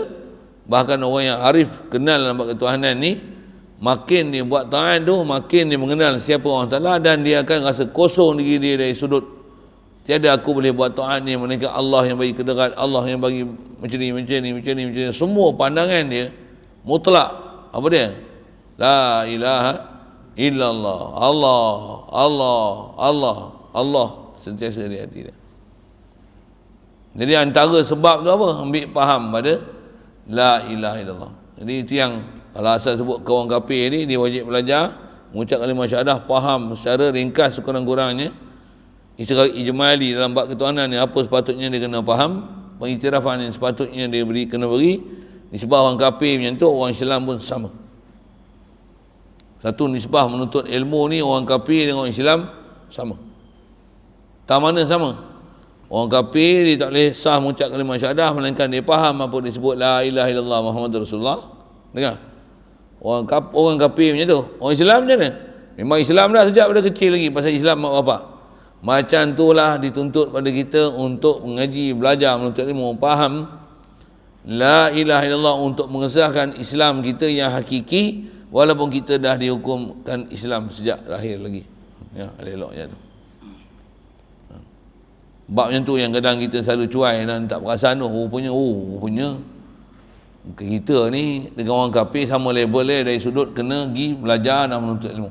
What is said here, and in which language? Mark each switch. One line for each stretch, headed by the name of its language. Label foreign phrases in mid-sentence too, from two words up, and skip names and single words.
Malay: Bahkan orang yang arif kenal dalam ketuhanan ni, makin dia buat taat tu, makin dia mengenal siapa Allah Ta'ala, dan dia akan rasa kosong diri dia dari sudut tiada aku boleh buat taat ni melainkan Allah yang bagi kedekat, Allah yang bagi macam ni. Semua pandangan dia mutlak. Apa dia?
Arabic: لا إله إلا الله.
Malay: Allah sentiasa di hati dia. Jadi antara sebab tu apa? Ambil faham pada
Arabic: لا إله إلا الله.
Malay: Jadi itu yang kalau asal sebut ke orang kafir ni, dia wajib belajar mengucap kalimah syahadah, faham secara ringkas sekurang-kurangnya, ijmali dalam bab ketuhanan ni apa sepatutnya dia kena faham, pengiktirafan yang sepatutnya dia kena beri. Nisbah orang kafir macam tu, orang Islam pun sama. Satu nisbah menuntut ilmu ni, orang kafir dengan orang Islam sama. Tak mana sama. Orang kafir dia tak boleh sah mengucap kalimah syahadah melainkan dia faham apa disebut
Arabic: لا إله إلا الله محمد رسول الله.
Malay: Dengar. Orang kafir macam tu. Orang Islam macam mana? Memang Islam dah sejak pada kecil lagi, pasal Islam mak bapak. Macam itulah dituntut pada kita untuk mengaji, belajar, menuntut ilmu, faham
Arabic: لا إله إلا الله
Malay: untuk mengesahkan Islam kita yang hakiki, walaupun kita dah dihukumkan Islam sejak lahir lagi. Ya, elok je tu. Bab macam tu yang kadang kita selalu cuai dan tak perasan tu, rupanya kita ni dengan orang kafir sama level dia dari sudut kena pergi belajar dan menuntut ilmu.